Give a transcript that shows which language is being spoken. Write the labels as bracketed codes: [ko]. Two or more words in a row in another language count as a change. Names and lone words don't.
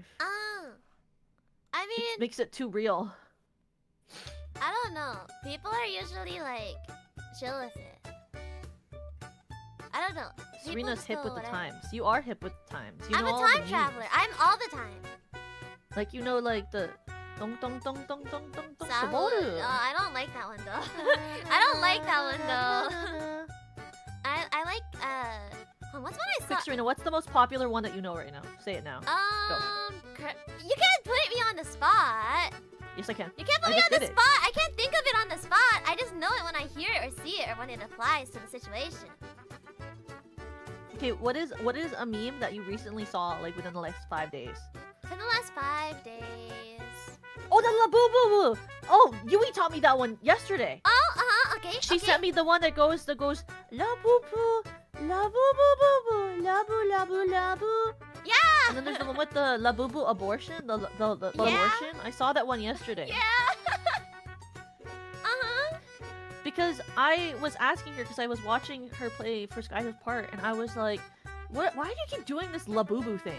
[en] I mean, it makes it too real. I don't know. People are usually like chill with it. I don't know. Serena's hip with the times. You are hip with the times. You I'm know a time traveler. I'm all the time. Like, you know, like the dong dong dong dong dong dong dong. I don't like that one though. I don't like that one though. I like what's one I saw? Quick, Serena, what's the most popular one that you know right now? Say it now. You can't put me on the spot. Yes, I can. You can't put me on the spot. I can't think of it on the spot. I just know it when I hear it or see it or when it applies to the situation. Okay, what is a meme that you recently saw like within the last 5 days? Within the last 5 days. Oh, the La Boo Boo! Oh, Yui taught me that one yesterday. Oh, okay. She sent me the one that goes La Boo Boo, La Boo Boo Boo Boo, La Boo La Boo La Boo. Yeah. And then there's the one with the La Boo Boo abortion, the abortion. I saw that one yesterday. Yeah. Because I was asking her, because I was watching her play for Skylar's part, and I was like, What? Why do you keep doing this Labubu thing?